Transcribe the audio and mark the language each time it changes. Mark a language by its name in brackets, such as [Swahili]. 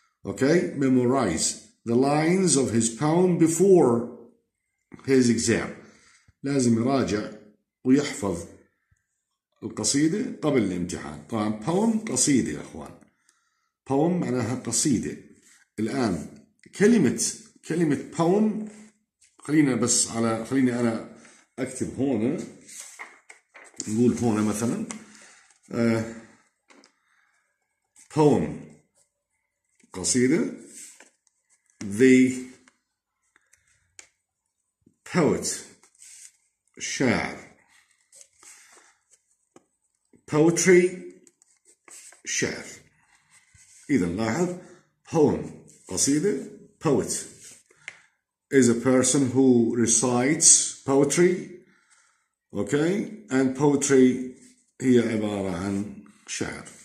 [English] Okay, memorize the lines of his poem before his exam. [Arabic] لازم يراجع ويحفظ القصيدة قبل الامتحان. طبعا poem قصيدة يا اخوان. poem معناها قصيدة. الآن كلمة poem خليني أنا أكتب هنا. نقول هنا مثلا poem قصيدة. [English] the poet شاعر. poetry شعر. [Arabic] إذا لاحظ poem قصيدة. [English] poet is a person who recites poetry. Okay, and poetry [Arabic] هي عبارة عن شعر.